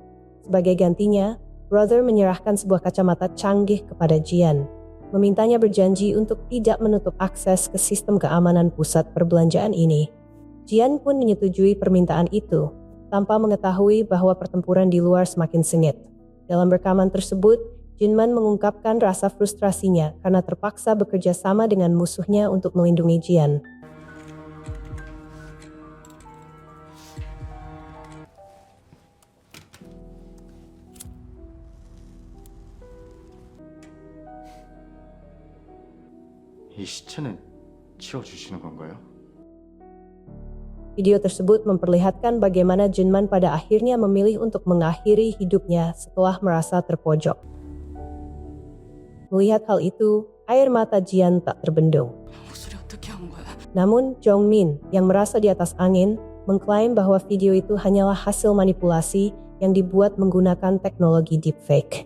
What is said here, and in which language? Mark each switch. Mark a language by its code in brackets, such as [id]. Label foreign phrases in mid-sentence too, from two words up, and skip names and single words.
[id] Sebagai gantinya, brother menyerahkan sebuah kacamata canggih kepada Jian, memintanya berjanji untuk tidak menutup akses ke sistem keamanan pusat perbelanjaan ini. Jian pun menyetujui permintaan itu, tanpa mengetahui bahwa pertempuran di luar semakin sengit. Dalam rekaman tersebut, Jinman mengungkapkan rasa frustrasinya karena terpaksa bekerja sama dengan musuhnya untuk melindungi Jian. [ko] 이 시체는 치워주시는 건가요? [id] Video tersebut memperlihatkan bagaimana Jinman pada akhirnya memilih untuk mengakhiri hidupnya setelah merasa terpojok. Melihat hal itu, air mata Jian tak terbendung. Namun Jongmin yang merasa di atas angin mengklaim bahwa video itu hanyalah hasil manipulasi yang dibuat menggunakan teknologi deepfake.